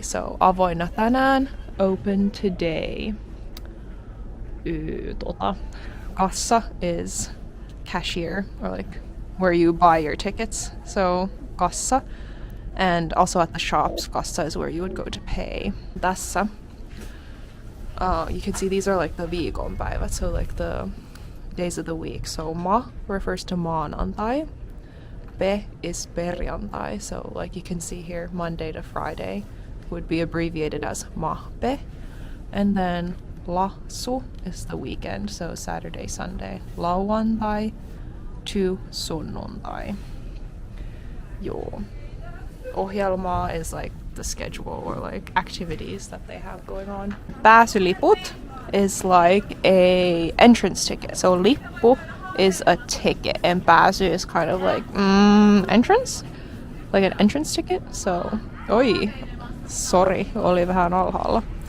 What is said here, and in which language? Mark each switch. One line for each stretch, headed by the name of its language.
English: So
Finnish: avoinna tänään,
English: open today. Kassa is cashier, or like where you buy your tickets. So kassa. And also at the shops, kassa is where you would go to pay.
Finnish: Tässä.
English: You can see these are like the viikonpäivät, so like the days of the week. So ma refers to maanantai. Pe is perjantai. So like you can see here, Monday to Friday would be abbreviated as mahpe. And then lasu is the weekend, so Saturday, Sunday.
Finnish: Lauantai to sunnuntai. Joo.
English: Ohjelma is like the schedule or like activities that they have going on. Pääsyliput is like a entrance ticket. So lippu is a ticket and pääsy is kind of like entrance? Like an entrance ticket? So, sorry,
Finnish: oli vähän alhaalla.